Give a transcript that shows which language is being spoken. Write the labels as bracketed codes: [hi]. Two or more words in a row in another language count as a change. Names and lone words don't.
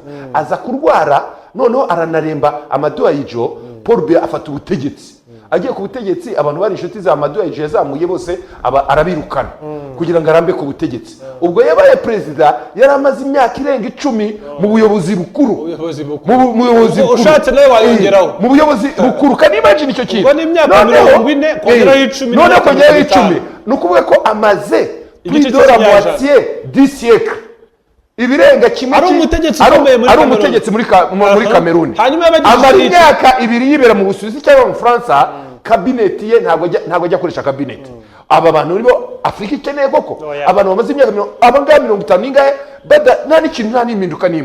[rw] Aza kurwara, noneho aranaremba Amadou Ahidjo. Paul Biya afata ubutegetsi agiye ku butegetsi abantu bari inshuti za Madueje yazamuye bose arabirukana kugira ngo arambe ku butegetsi. Ubwo yabaye perezida yari amaze imyaka irenga 10 mu buyobozi bukuru, mu buyobozi bukuru ushatse nawe wayongeraho mu buyobozi bukuru. Kan imagine icyo kintu, ubwo ni imyaka 40 kongeraho 10 none kongeraho 10 nukuvuga ko amaze [fr] plus de la moitié du siècle, [rw] ibirenga kimwe ari umutegetsi muri Cameroon. Amara imyaka 2 yibera mu Busuwisi cyangwa mu Fransa, kabineti ye ntabwo ajya akoresha kabineti. Aba bantu nibo Afrika ikeneye koko, abantu bamaze imyaka abangaba 50 n'ingahe nta n'ikintu nta n'impinduka n'imwe.